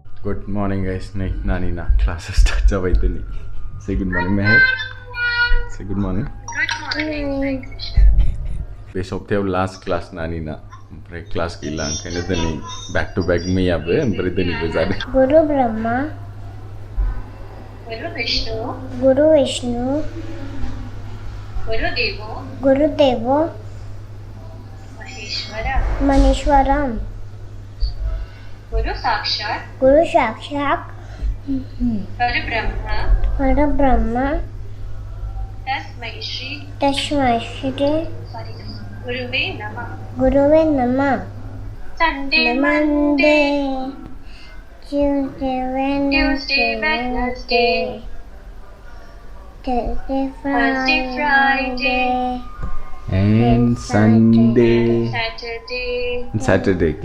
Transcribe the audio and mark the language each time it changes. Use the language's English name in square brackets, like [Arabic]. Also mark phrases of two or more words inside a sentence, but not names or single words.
[English] Good morning guys. Nani na class start [Bodo] जाबाय दिनै. [English] Say good morning Meher. Say good morning. Good morning. [Bodo] बे सप्तायाव [English] last class [Bodo] नानी ना. ओमफ्राय class गैला ओंखायनो दिनै [English] back to back [Bodo] मैयाबो ओमफ्राय दिनैबो जादों. [Sanskrit] Guru Brahma, Guru Vishnu, Guru Vishnu, Guru Devo, Guru Devo, Maheshwara, Manishwaram, Guru Sakshat, Guru Sakshat, Brahma, Para Brahma, Tasmai Shri, Tashmai Shri, Guruve Namah. Guruve Namah. [English] Sunday, Monday, Tuesday, Wednesday, Thursday, Friday, And Sunday. Saturday,